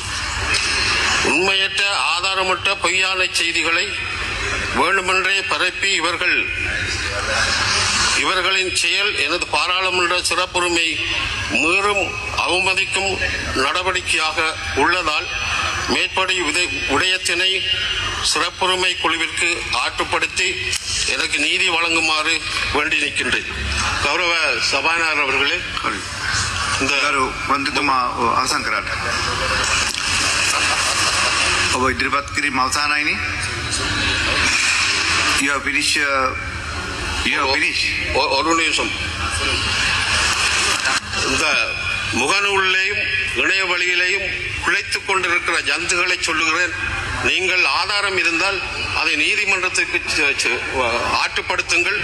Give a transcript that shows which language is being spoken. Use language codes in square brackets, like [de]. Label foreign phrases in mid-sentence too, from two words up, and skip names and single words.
[ta] உண்மையற்ற ஆதாரமற்ற பொய்யான செய்திகளை வேண்டுமென்றே பரப்பி இவர்களின் செயல் எனது பாராளுமன்ற சிறப்புரிமை மீறும் அவமதிக்கும் நடவடிக்கையாக உள்ளதால் மேற்படி விடயத்தினை சிறப்புரிமை குழுவிற்கு ஆற்றுப்படுத்தி எனக்கு நீதி வழங்குமாறு வேண்டி நிற்கின்றேன். கௌரவ சபாநாயகர் அவர்களே, [si] இந்த අවසන් කරන්න. ඔබ ඉදිරිපත් කිරීම අවසానයිනේ. [en] You have finished. [ta] ஒரு நிமிஷம். இந்த முகநூலிலேயும் இணைய வழியிலேயும் பிழைத்துக் கொண்டிருக்கிற ஜந்துகளை சொல்லுகிறேன். நீங்கள் ஆதாரம் இருந்தால் அதை நீதிமன்றத்திற்கு ஆற்றுப்படுத்துங்கள்.